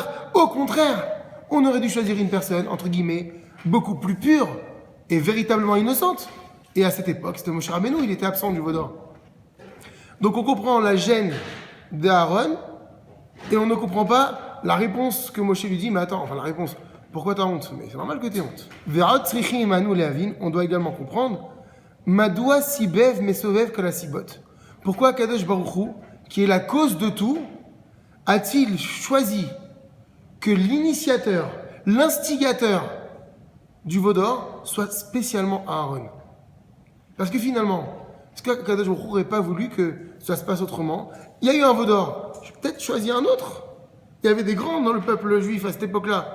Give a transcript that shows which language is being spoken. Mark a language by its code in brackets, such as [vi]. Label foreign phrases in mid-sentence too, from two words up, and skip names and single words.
[fr] Au contraire, on aurait dû choisir une personne entre guillemets beaucoup plus pure et véritablement innocente. Et à cette époque, c'était Moshe Rabbeinu, il était absent du veau d'or. Donc on comprend la gêne d'Aaron et on ne comprend pas la réponse que Moshe lui dit. Mais attends, enfin la réponse, pourquoi t'as honte? Mais c'est normal que t'aies honte. [he] ועוד צריכים עימנו להבין, [fr] on doit également comprendre [he] מדוע סיבב מסובב כל הסיבות. Pourquoi קדוש ברוך הוא, [fr] qui est la cause de tout, a-t-il choisi que l'initiateur, l'instigateur du veau d'or soit spécialement Aaron. Parce que finalement, est-ce qu' [he] הקדוש ברוך הוא [fr] n'aurait pas voulu que ça se passe autrement? Il y a eu un veau d'or, je vais peut-être choisir un autre. Il y avait des grands dans le peuple juif à cette époque-là.